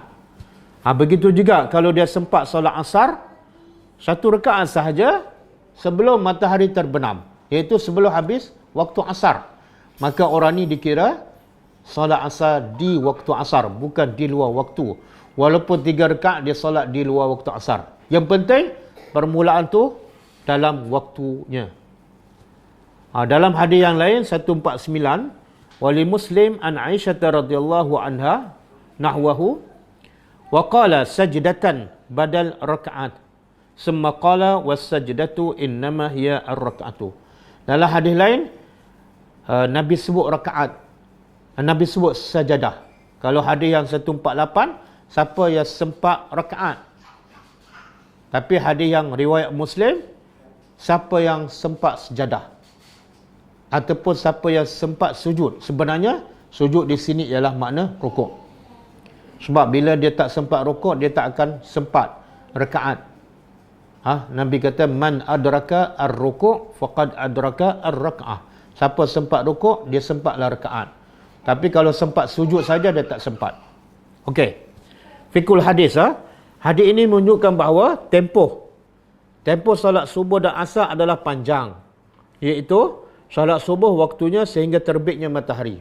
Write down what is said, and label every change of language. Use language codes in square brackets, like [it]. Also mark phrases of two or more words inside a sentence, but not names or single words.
[ms] Begitu juga kalau dia sempat solat asar, satu rakaat sahaja sebelum matahari terbenam, iaitu sebelum habis waktu asar. Maka orang ni dikira solat asar di waktu asar, bukan di luar waktu. Walaupun 3 rakaat dia solat di luar waktu asar. Yang penting permulaan tu dalam waktunya. Dalam hadis yang lain [ar] 149, ولمسلم عن عائشة رضي الله عنها نحوه وقال سجدة بدل ركعة. ثم قال والسجدة إنما هي الركعة. [ms] Dalam hadis lain Nabi sebut rakaat. Nabi sebut sajadah. Kalau hadis yang 148, siapa yang sempat rakaat. Tapi hadis yang riwayat Muslim, siapa yang sempat sejadah. Ataupun siapa yang sempat sujud. Sebenarnya, sujud di sini ialah makna rukuk. Sebab bila dia tak sempat rukuk, dia tak akan sempat rakaat. Nabi kata, [ar] من أدرك الركوع فقد أدرك الركعة. [ms] Siapa sempat rukuk, dia sempatlah rakaat. Tapi kalau sempat sujud saja, dia tak sempat. Okey. [ar] فقه الحديث. [ms] Hadis ini menunjukkan bahawa tempoh solat subuh dan asar adalah panjang. Iaitu solat subuh waktunya sehingga terbitnya matahari.